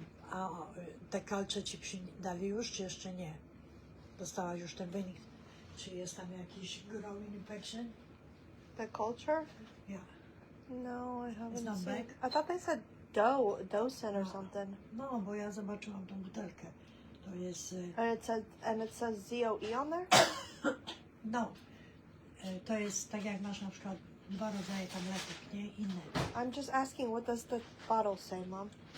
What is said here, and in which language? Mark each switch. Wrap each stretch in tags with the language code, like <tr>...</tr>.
<pl>A te kalcze ci dali już, czy jeszcze nie? Dostałaś już ten wynik? Czy jest tam jakiś</pl> <en>growing infection? The culture? Yeah. No, I haven't It's not seen. back? I thought they said Dosen or something.</en> <pl>No, bo ja zobaczyłam tą butelkę. To jest...</pl> <en>And it says ZOE on there?</en> <pl>No. To jest tak jak masz na przykład dwa rodzaje tabletek, nie? Inne.</pl> <en>I'm just asking, what does the bottle say, Mom?</en>